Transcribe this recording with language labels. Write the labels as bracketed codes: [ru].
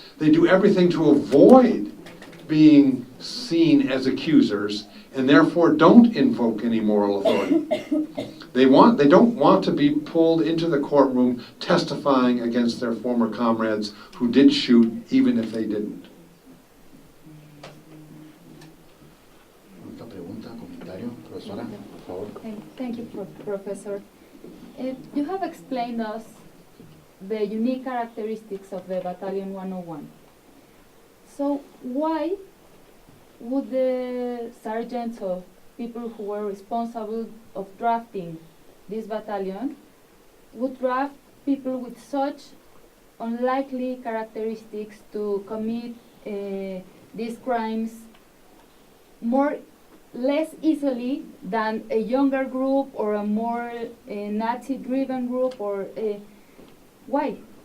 [en] They do everything to avoid being seen as accusers and therefore don't invoke any moral authority. They don't want to be pulled into the courtroom testifying against their former comrades who did shoot even if they didn't. [es] ¿Otra pregunta, comentario, profesora, por favor? [en] Thank you, Professor. You have explained us the unique characteristics of the Battalion 101. So why would the sergeants or people who were responsible of drafting this battalion would draft people with such unlikely characteristics to commit these crimes less easily than a younger group or a more Nazi-driven group, or why?